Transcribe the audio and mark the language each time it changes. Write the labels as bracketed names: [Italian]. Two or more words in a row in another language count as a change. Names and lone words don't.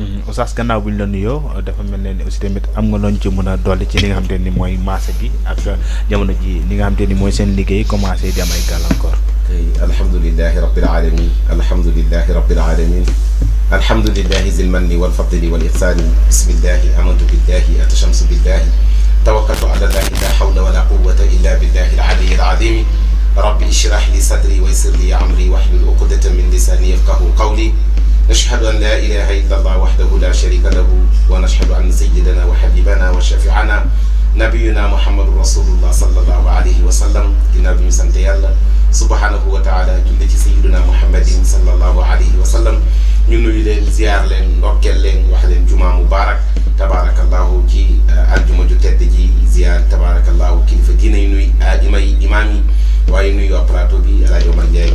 [Wolof] Oustaz gannaaw bu ñu la nuyoo dafa mel ne aussi tamit am nga loolu ci mën a dolli ci li nga xamante ni mooy maase gi ak jamono ji li nga xamante ni mooy seen liggéey commencé di am ay gàllankoor [Arabic] الحمد لله رب العالمين الحمد لله رب العالمين الحمد لله ذي المن والفضل والإحسان بسم الله آمنت بالله اعتصمت بالله توكلت على الله لا حول ولا قوة إلا بالله العلي العظيم رب اشرح لي صدري ويسر لي أمري واحلل عقدة من لساني يفقهوا قولي نشهد أن لا إله إلا الله وحده لا شريك له ونشهد أن سيدنا وحبيبنا وشفيعنا نبينا محمد رسول الله صلى الله عليه [Wolof] وسلم ginnaaw bi ñu sant yàlla [Arabic] سبحانه وتعالى [Wolof] julli ci [Arabic] سيدنا محمد صلى الله عليه وسلم [Wolof] ñu nuyu leen ziar leen ndokkeel leen wax leen [Arabic] جمعة مباركة تبارك الله [Wolof] ci aljuma ju tedd ji ziar tabarakallahu kilifa diine yi nuy imaam yi waaye nuyu plateau bi El Hadj Omar Ndiaye